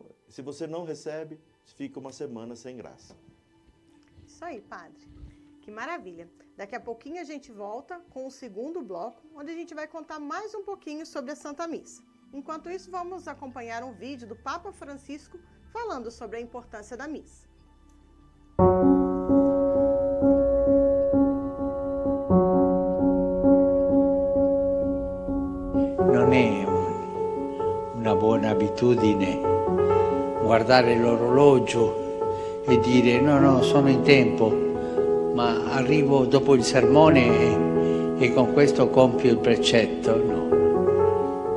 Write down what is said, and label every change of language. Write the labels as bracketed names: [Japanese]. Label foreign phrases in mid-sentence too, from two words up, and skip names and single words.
[Portuguese] Se você não recebe, fica uma semana sem graça. Isso aí, padre. Que maravilha. Daqui a pouquinho a gente volta com o segundo bloco, onde a gente vai contar mais um pouquinho sobre a Santa Missa. Enquanto isso, vamos acompanhar um vídeo do Papa Francisco falando sobre a importância da missa. [Italian] Non è una buona abitudine guardare l'orologio e dire no, sono in tempo, ma arrivo dopo il sermone e con questo compio il precetto, no?